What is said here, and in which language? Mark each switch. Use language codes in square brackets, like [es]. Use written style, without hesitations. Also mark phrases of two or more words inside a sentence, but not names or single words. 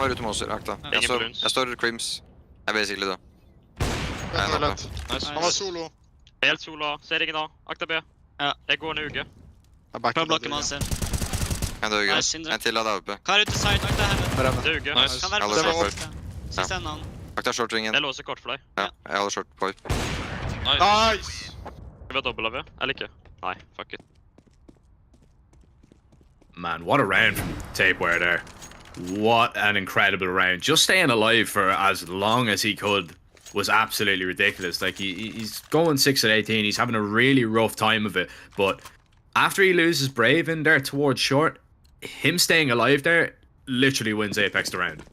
[no] kan være ute monster, akta. Ingen balloons. Jeg står crims. Jeg er basically da. Jeg er toilet. Nice. Han var solo. Helt sola. Ser ingen da. Akta B. Ja. Jeg går ned UG. Jeg backer Prøv å blokke det. monster. En døg. Nice, Sindre. En til av deg oppe. Klar ut til site. Akta heaven. Bare med. Det er UG. Nice. Kan være Alle på short site. pipe. Siste enden han. Akta short ringen. Jeg låser kort for deg. Ja, jeg holder [en] short pipe. [no] Nice. Nice! Skal vi ha dobbelt AV? Eller ikke? Nei, [en] fuck it. Man, what a round from Tapeware there. What an incredible round. Just staying alive for as long as he could was absolutely ridiculous. Like, he's going 6 at 18. He's having a really rough time of it. But after he loses Brave in there towards short, him staying alive there literally wins Apeks the round.